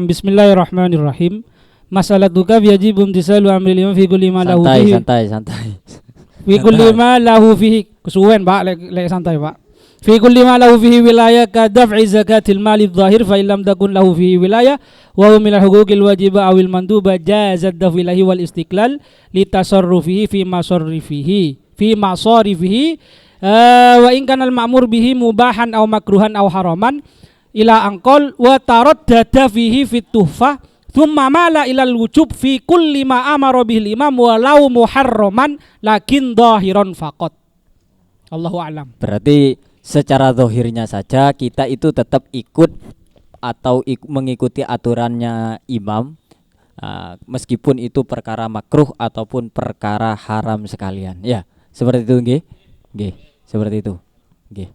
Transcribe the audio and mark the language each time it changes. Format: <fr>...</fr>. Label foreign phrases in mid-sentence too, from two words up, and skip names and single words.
<ar>Bismillahirrahmanirrahim. مسألتك يجب امتثال أمر الإمام في كل ما له فيه.</ar> <id>Santai.</id> <ar>في كل ما له فيه.</ar> <jv>Kesuwen Pak, lek santai Pak.</jv> <ar>في كل ما له فيه ولاية كدفع زكاة المال الظاهر فإن لم تكن له فيه ولاية وهو من الحقوق الواجبة أو المندوبة جاز دفعه إليه والاستقلال بتصرفه في مصارفه وإن كان المأمور به مباحا أو مكروها أو حراما إلى أنكل وتردد فيه في التحفة ثم مال إلى الوجوب في كل ما أمر به الإمام ولو محرما لكن ظاهرا فقط. الله أعلم.</ar> <id>Berarti secara zahirnya saja kita itu tetap ikut atau mengikuti aturannya imam, meskipun itu perkara makruh ataupun perkara haram sekalian. Ya, seperti itu nggih. Nggih, seperti itu. Nggih.</id>